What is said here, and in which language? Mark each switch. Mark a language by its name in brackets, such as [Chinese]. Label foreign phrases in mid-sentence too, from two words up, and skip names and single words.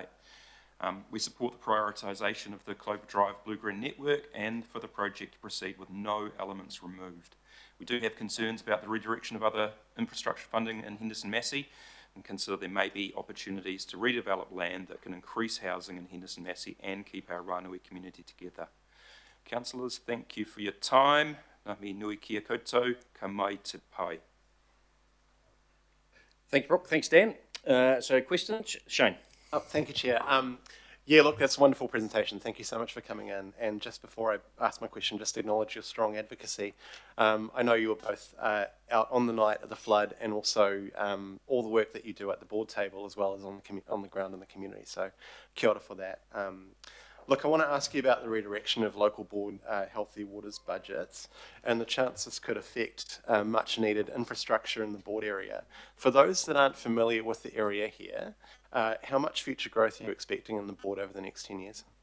[English] We support the prioritisation of the Clover Drive Blue-Green Network and for the project to proceed with no elements removed. We do have concerns about the redirection of other infrastructure funding in Henderson Massey and consider there may be opportunities to redevelop land that can increase housing in Henderson Massey and keep our Rānui community together. Councillors, thank you for your time. [Māori] Ngā mihi nui kia koutou, ka mai te pai. [English] Thank you, Brooke. Thanks, Dan. So questions? Shane. Oh, thank you, Chair. Yeah, look, that's a wonderful presentation. Thank you so much for coming in. And just before I ask my question, just to acknowledge your strong advocacy. I know you were both out on the night of the flood and also all the work that you do at the board table as well as on the ground in the community. So [Māori] kia ora [English] for that. Look, I want to ask you about the redirection of local board healthy waters budgets and the chance this could affect much needed infrastructure in the board area. For those that aren't familiar with the area here, how much future growth are you expecting in the board over the next 10 years?